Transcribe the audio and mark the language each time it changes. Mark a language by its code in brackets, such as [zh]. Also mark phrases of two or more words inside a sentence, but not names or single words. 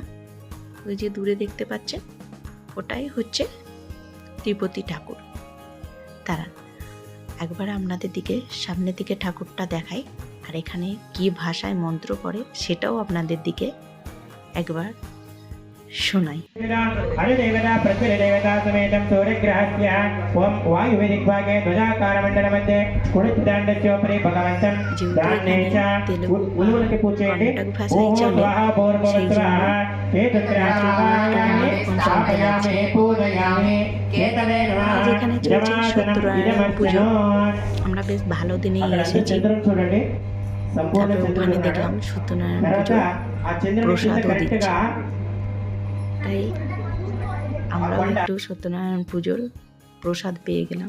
[bn] ওই যে দূরে দেখতে পাচ্ছেন, ওটাই হচ্ছে তিরুপতি ঠাকুর। তারা একবার আপনাদের দিকে সামনের দিকে ঠাকুরটা দেখাই, আর এখানে কি ভাষায় মন্ত্র করে সেটাও আপনাদের দিকে একবার শোনাই। [sa] हरिदेवता प्रत्यदेवता समेतं सूर्यग्रहस्य ओम वायुवेदिकभागे ध्वजाकारमण्डलमध्ये कुडितदण्डस्योपरि भगवन्तं दानेच उल्लूलके पूजयति ओम स्वाहा पूर्ववस्त्रः केतुग्रहाणि स्थापयामि पूजयामि केतवे नमः [bn] যেখানে চলছে সত্যনারায়ণ পুজো, আমরা বেশ ভালো দিনেই এসেছি। তারপরে ওখানে দেখলাম সত্যনারায়ণ পুজো প্রসাদও দিচ্ছে, তাই আমরাও একটু সত্যনারায়ণ পুজোর প্রসাদ পেয়ে গেলাম।